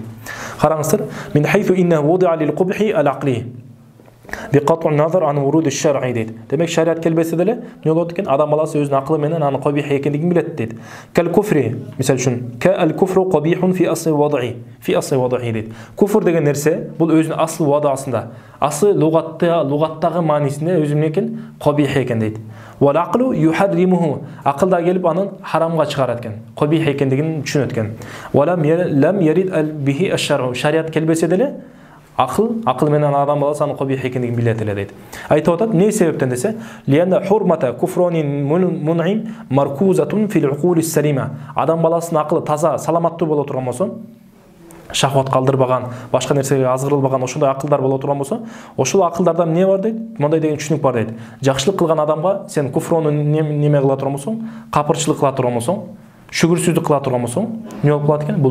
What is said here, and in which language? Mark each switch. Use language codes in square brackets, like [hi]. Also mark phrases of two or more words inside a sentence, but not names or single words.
[ky] Караңыздар, [ar] من حيث إنه وضع للقبح العقلي بقطع النظر عن ورود الشرع дейт. [ky] Демек шариат келбесе деле эмне болот экен? Адам баласы өзүнүн акылы менен аны кабих экендигин билет дейт. [ar] كالكفر, [ky] мисалы үчүн, [ar] كالكفر قبيح في أصل الوضع дейт. [ky] Куфр деген нерсе бул өзүнүн асл вадасында, асл лугаттагы маанисинде өзү эмне экен? Кабих экен дейт. [ar] والعقل يحرمه. [ky] Акылда келип анын харамга чыгарат экен. Кабих экендигин түшүнөт экен. [ar] ولم يرد به الشرع. [ky] Шариат келбесе деле акыл менен адам баласы аны кабих экендигин билет эле дейт. Айтып атат, эмне себептен десе, [ar] لأن حرمة كفران المنعم مركوزة في العقول السليمة. [ky] Адам баласынын акылы таза, саламаттуу боло турган болсо, шахват калдырбаган, башка нерсеге азгырылбаган ошондой акылдар боло турган болсо, ошол акылдарда эмне бар дейт? Мондай деген түшүнүк бар дейт. Жакшылык кылган адамга сен куфрону неме кыла турган болсоң, капырчылык кыла турган болсоң, шүгүрсүздүк кыла турган болсоң, эмне болуп калат экен?